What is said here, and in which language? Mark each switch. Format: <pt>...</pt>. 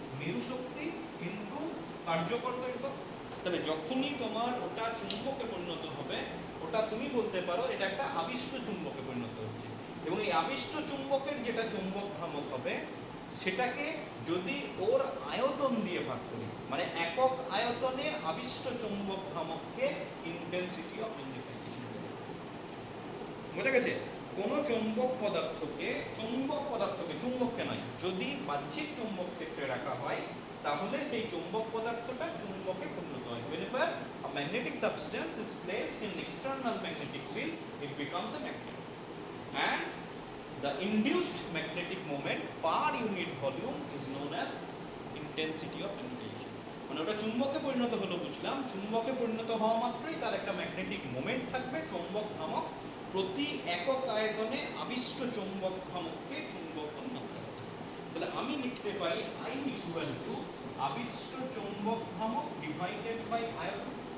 <bn>মেরু শক্তি ইনটু কার্যকর দৈর্ঘ্য। তাহলে যখনই তোমার ওটা চুম্বকে পরিণত হবে, ওটা তুমি বলতে পারো এটা একটা আবিষ্ট চুম্বকে পরিণত হচ্ছে, এবং এই আবিষ্ট চুম্বকের যেটা চৌম্বক ভ্রামক হবে সেটাকে যদি ওর আয়তন দিয়ে ভাগ করি, মানে একক আয়তনে আবিষ্ট চৌম্বক ভ্রামককে ইন্টেন্সিটি অফ ম্যাগনেটাইজেশন বলে। বুঝা গেছে? কোন চৌম্বক পদার্থকে চুম্বককে নয়, যদি বাহ্যিক চৌম্বক ক্ষেত্রে রাখা হয় তাহলে সেই চৌম্বক পদার্থটা চুম্বকে পরিণত হয়।</bn> <en>Whenever a magnetic substance is placed in external magnetic field, it becomes a magnet. And the induced magnetic moment per unit volume is known as intensity of magnetization.</en> <bn>মানে ওটা চুম্বকে পরিণত হলো বুঝলাম, চুম্বকে পরিণত হওয়া মাত্রই তার একটা ম্যাগনেটিক মোমেন্ট থাকবে, চৌম্বক ভ্রামক প্রতি একক আয়তনে আবিষ্ট চৌম্বক ভ্রামককে চুম্বকন মাত্রা। তাহলে আমি লিখতে পারি I ইকুয়াল টু আবিষ্ট চৌম্বক ভ্রামক ডিভাইডেড বাই আয়তন।</bn>